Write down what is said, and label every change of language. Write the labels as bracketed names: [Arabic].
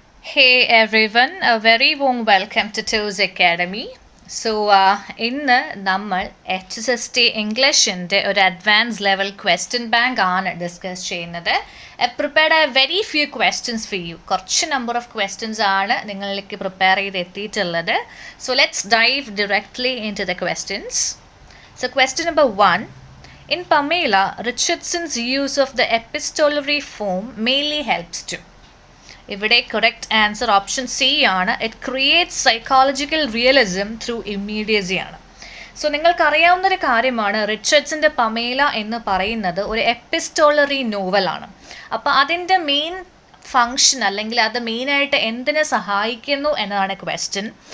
[English] Hey everyone, a very warm welcome to Tools Academy. [Malayalam] ഇന്ന് നമ്മൾ H S S T ഇംഗ്ലീഷിൻ്റെ ഒരു advance level question bank ആണ് discuss ചെയ്യുന്നത്. [English] Prepared a very few questions for you. [Malayalam] കുറച്ച് number of questions ആണ് നിങ്ങളിലേക്ക് prepare ചെയ്ത് എത്തിയിട്ടുള്ളത്. [English] So let's dive directly into the questions. So question number 1. In Pamela, Richardson's use of the epistolary form mainly helps to. [Malayalam] ഇവിടെ correct answer option C ആണ്. [English] It creates psychological realism through immediacy ആണ്. [Malayalam] So നിങ്ങൾക്കറിയാവുന്നൊരു കാര്യമാണ്, റിച്ചർഡ്സിൻ്റെ Pamela എന്ന് പറയുന്നത് ഒരു epistolary നോവലാണ്. അപ്പോൾ അതിൻ്റെ മെയിൻ ഫങ്ഷൻ അല്ലെങ്കിൽ അത് മെയിനായിട്ട് എന്തിനെ സഹായിക്കുന്നു എന്നതാണ് ക്വസ്റ്റ്യൻ.